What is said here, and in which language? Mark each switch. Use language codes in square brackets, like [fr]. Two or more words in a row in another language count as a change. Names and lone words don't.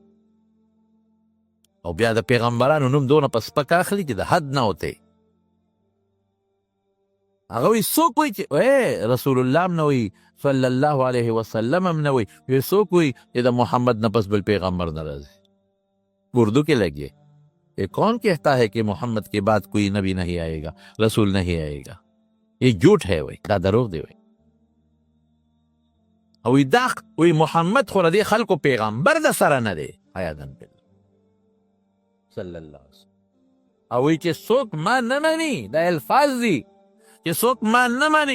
[ps] او بیا د پیغمبرانو نوم دونه په سپک اخلي چې د حد نه وتی. هغه وایي څوک وایي چې رسول الله هم نه وایي، [ar] صلی الله علیه وسلم [ps] هم نه وایي، وایي څوک وایي چې د محمد نه پس بل پیغمبر نه راځي. اردو کې [ur] لګیے یہ کون کہتا ہے کہ محمد کے بعد کوئی نبی نہیں آئے گا، رسول نہیں آئے گا؟ یہ جھوٹ ہے، [ps] وایي دا دروغ دی. وایي او دا وایي محمد خو د دې خلکو پیغمبر د سره نه دی، [ar] حیادن بالله صلی الله علیه وسلم. [ps] او وایي چې څوک ما نه مني، دا الفاظ دي چې څوک ما نه مني.